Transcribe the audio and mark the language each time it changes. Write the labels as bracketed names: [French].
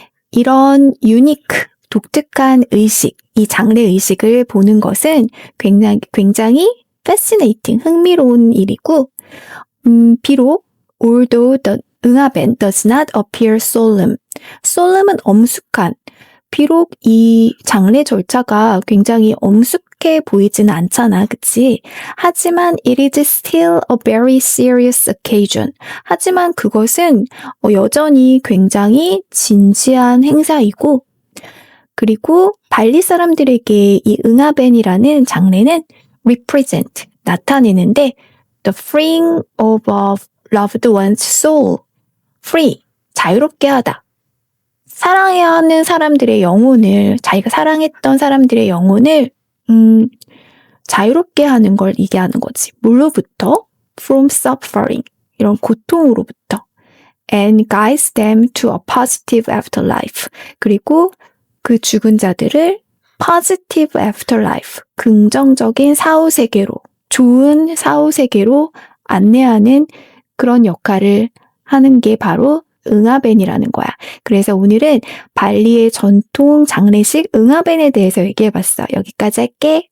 [Korean] 이런 유니크, 독특한 의식, 이 장래 의식을 보는 것은 굉장히 fascinating, 흥미로운 일이고, 비록 [English] although the 응아벤 does not appear solemn. [Korean] solemn은 엄숙한. 비록 이 장례 절차가 굉장히 엄숙해 보이지는 않잖아, 그치? 하지만 [English] it is still a very serious occasion. [Korean] 하지만 그것은 여전히 굉장히 진지한 행사이고, 그리고 발리 사람들에게 이 응아벤이라는 장례는 represent, 나타내는데 [English] the freeing of a loved one's soul, [Korean] free, 자유롭게 하다. 사랑해야 하는 사람들의 영혼을, 자기가 사랑했던 사람들의 영혼을 자유롭게 하는 걸 얘기하는 거지. 뭘로부터? [English] From suffering, [Korean] 이런 고통으로부터. [English] And guides them to a positive afterlife. [Korean] 그리고 그 죽은 자들을 [English] positive afterlife, [Korean] 긍정적인 사후세계로, 좋은 사후세계로 안내하는 그런 역할을 하는 게 바로 응아벤이라는 거야. 그래서 오늘은 발리의 전통 장례식 응아벤에 대해서 얘기해봤어. 여기까지 할게.